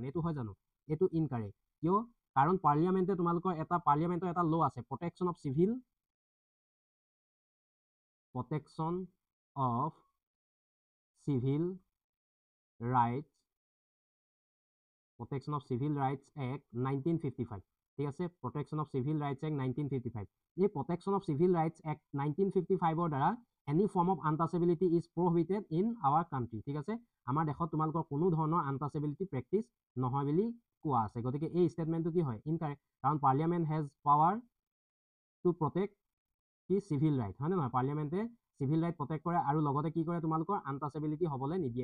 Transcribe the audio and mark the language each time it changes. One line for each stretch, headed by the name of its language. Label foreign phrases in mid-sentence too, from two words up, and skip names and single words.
Assamese: এইটো হয় জানো? এইটো ইনকাৰেক্ট। কিয়? কাৰণ পাৰ্লিয়ামেণ্টে তোমালোকৰ পাৰ্লিয়ামেণ্টৰ এটা ল' আছে,
English: Protection of Civil Rights Protection of Civil Rights Act 1955
Assamese: ঠিক আছে।
English: Protection of Civil Rights Act 1955 এই Protection of Civil Rights Act 1955ৰ দ্বাৰা any form of untouchability is prohibited in our country
Assamese: ঠিক আছে। আমাৰ দেশত তোমালোকৰ কোনো ধৰণৰ
English: untouchability practice
Assamese: নহয় বুলি কোৱা আছে। গতিকে এই ষ্টেটমেণ্টটো কি হয়? ইনকাৰেক্ট। কাৰণ
English: parliament has power to protect
Assamese: কি
English: civil right
Assamese: হয় নে নহয়? পাৰ্লিয়ামেণ্টে
English: civil right protect
Assamese: কৰে আৰু লগতে কি কৰে? তোমালোকৰ আনটাচেবিলিটি হ'বলৈ নিদিয়ে।